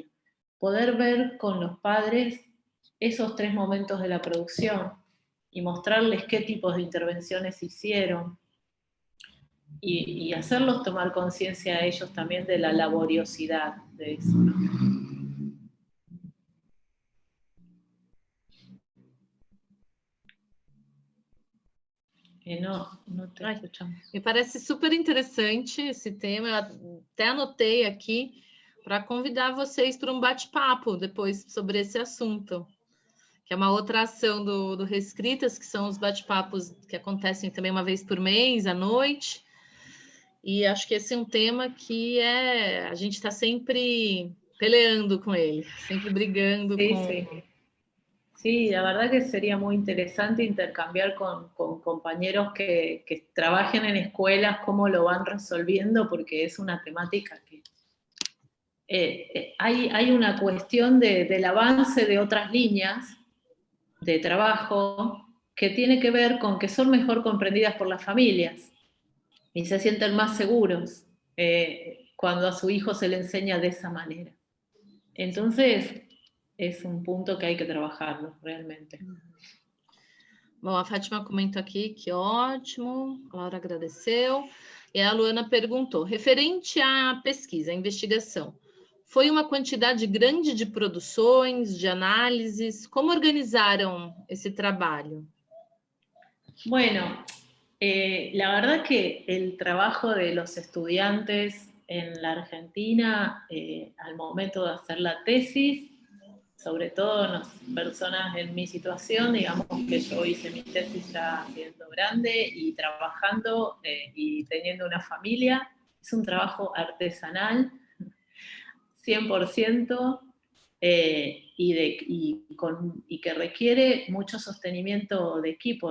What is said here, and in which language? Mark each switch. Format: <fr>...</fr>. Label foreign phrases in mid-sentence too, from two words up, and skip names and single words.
<es>Poder ver con los padres esos 3 momentos de la producción y mostrarles qué tipos de intervenciones hicieron, y hacerlos tomar conciencia a ellos también de la laboriosidad de eso. No te escuchamos.</es> <pt>Me parece super interessante esse tema, eu até anotei aqui para convidar vocês para um bate-papo depois sobre esse assunto, que é uma outra ação do Reescritas, que são os bate-papos que acontecem também uma vez por mês, à noite, e acho que esse é um tema que a gente está sempre peleando com ele, sempre brigando</pt> <es>Sí,</es> <pt>com...</pt> <es>sí. Sí, la verdad que sería muy interesante intercambiar con compañeros que trabajen en escuelas cómo lo van resolviendo, porque es una temática que hay una cuestión del avance de otras líneas de trabajo que tiene que ver con que son mejor comprendidas por las familias y se sienten más seguros cuando a su hijo se le enseña de esa manera. Entonces, es un punto que hay que trabajarlo realmente.</es> <pt>Bom, a Fátima comentou aqui que ótimo, a Laura agradeceu, e a Luana perguntou, referente à pesquisa, à investigação, foi uma quantidade grande de produções, de análises, como organizaram esse trabalho?</pt> <es>Bueno, la verdad que el trabajo de los estudiantes en la Argentina al momento de hacer la tesis, sobre todo las personas en mi situación, digamos que yo hice mi tesis ya siendo grande y trabajando y teniendo una familia, es un trabajo artesanal, 100%, y que requiere mucho sostenimiento de equipo.</es>